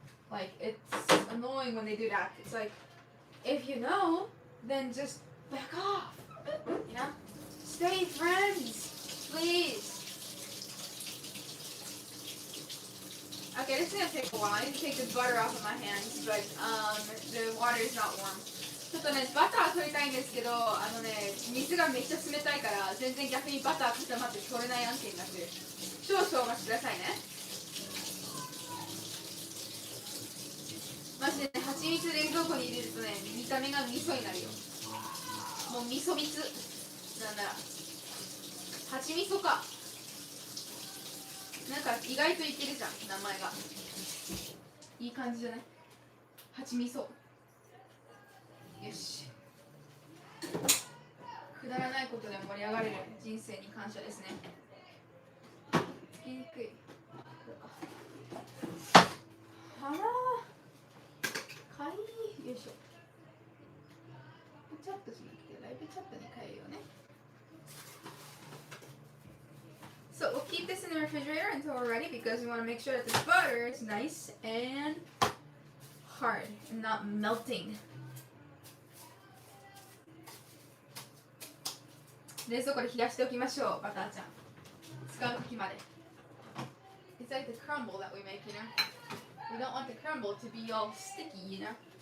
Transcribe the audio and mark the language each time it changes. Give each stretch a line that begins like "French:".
English: Like, it's annoying when they do that. It's like, if you know, then just back off. You know? Stay friends, please. Okay, this is gonna take a while. I need to take the butter off of my hands, but the water is not warm.
Japanese: ちょっとね、バター取りたいんですけど、水がめっちゃ冷たいから、全然逆にバター固まって取れない案件になってる。少々お待ちくださいね。マジでね、蜂蜜冷蔵庫に入れるとね、見た目が味噌になるよ。もう味噌蜜。なんだら。蜂蜜か。なんか意外といけるじゃん、名前が。いい感じじゃない？蜂蜜。よし。くだらないことで盛り上がれる人生に感謝ですね。つけにくい。あらー、かいい。よいしょ。チャットじゃなくてライブチャットに変えようね。
English: So we'll keep this in the refrigerator until we're ready because we want to make sure that the butter is nice and hard and not melting.
Japanese: 冷蔵庫で冷やしておきましょう、バターちゃん。使う時まで。
English: It's like the crumble that we make, you know? We don't want the crumble to be all sticky, you know?